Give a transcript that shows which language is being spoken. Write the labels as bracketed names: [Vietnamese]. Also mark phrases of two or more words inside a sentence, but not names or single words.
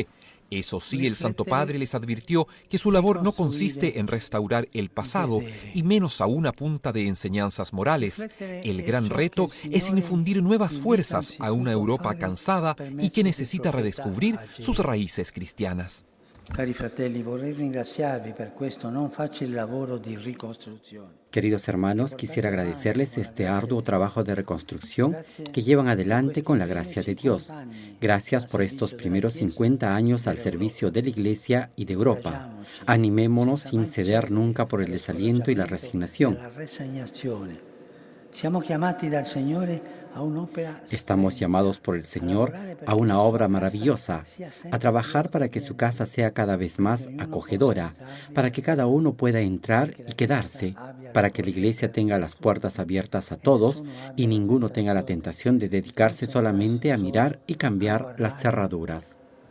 [Spanish] Eso sí, el Santo Padre les advirtió que su labor no consiste en restaurar el pasado y menos aún a punta de enseñanzas morales. El gran reto es infundir nuevas fuerzas a una Europa cansada y que necesita redescubrir sus raíces cristianas. [Italian] Cari fratelli, vorrei ringraziarvi per questo non facile lavoro di ricostruzione. [Spanish] Queridos hermanos, quisiera agradecerles este arduo trabajo de reconstrucción que llevan adelante con la gracia de Dios. Gracias por estos primeros 50 años al servicio de la Iglesia y de Europa. Animémonos sin ceder nunca por el desaliento y la resignación. [Italian] Siamo chiamati dal Signore [Spanish] Estamos llamados por el Señor a una obra maravillosa, a trabajar para que su casa sea cada vez más acogedora, para que cada uno pueda entrar y quedarse, para que la iglesia tenga las puertas abiertas a todos y ninguno tenga la tentación de dedicarse solamente a mirar y cambiar las cerraduras.